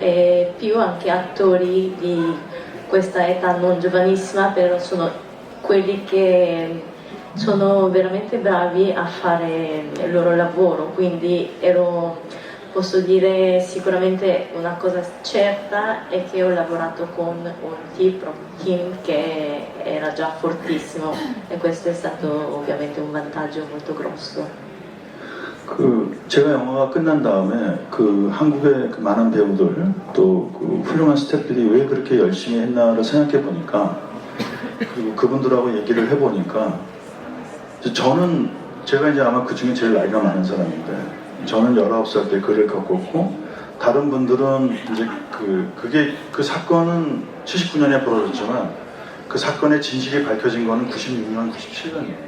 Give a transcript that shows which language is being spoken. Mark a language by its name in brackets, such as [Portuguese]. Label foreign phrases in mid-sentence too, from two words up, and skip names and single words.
[Italian] e più anche attori di questa età non giovanissima, però sono quelli che sono veramente bravi a fare il loro lavoro, quindi posso dire sicuramente una cosa certa è che ho lavorato con un team che era già fortissimo e questo è stato ovviamente un vantaggio molto grosso. [Korean] 제가 영화가 끝난 다음에 한국의 많은 배우들 또 훌륭한 스태프들이 왜 그렇게 열심히 했나를 생각해 보니까 그리고 그분들하고 얘기를 해보니까 제가 이제 아마 그 중에 제일 나이가 많은 사람인데 저는 19살 때 글을 겪었고 다른 분들은 이제 그 사건은 79년에 벌어졌지만 그 사건의 진실이 밝혀진 거는 96년, 97년이에요.